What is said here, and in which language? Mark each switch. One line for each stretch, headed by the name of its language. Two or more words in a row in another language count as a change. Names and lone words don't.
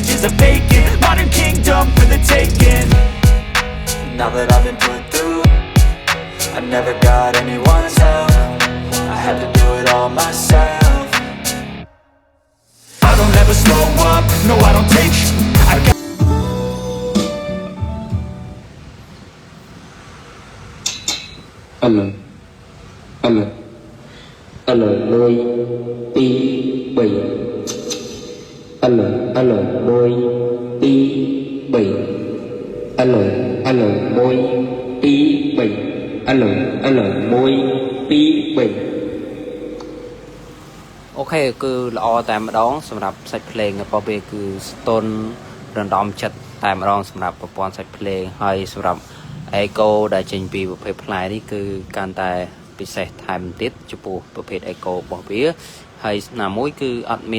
English: A vacant, modern kingdom for the taking. Now that I've been put through, I never got anyone's help, I had to do it all myself. I don't ever slow up, no I don't take sh**. I got
Vietnamese: Alo, alo, alo, đôi, tí, bảy. Alo, alo, đôi, tí, bảy. Alo, alo, đôi, tí, bảy. Alo, alo, đôi, tí, bảy.
Khmer: អូខេគឺល្អតែម្ដងសម្រាប់សាច់ភ្លេងរបស់វាគឺស្ទន់រំដំចិត្តតែម្ដងសម្រាប់ប្រព័ន្ធសាច់ភ្លេងហើយសម្រាប់ Echo ដែលចេញ ពីប្រភេទផ្លែនេះគឺកាន់តែពិសេសថែមទៀតចំពោះប្រភេទ Echo របស់វាហើយណាមួយគឺអត់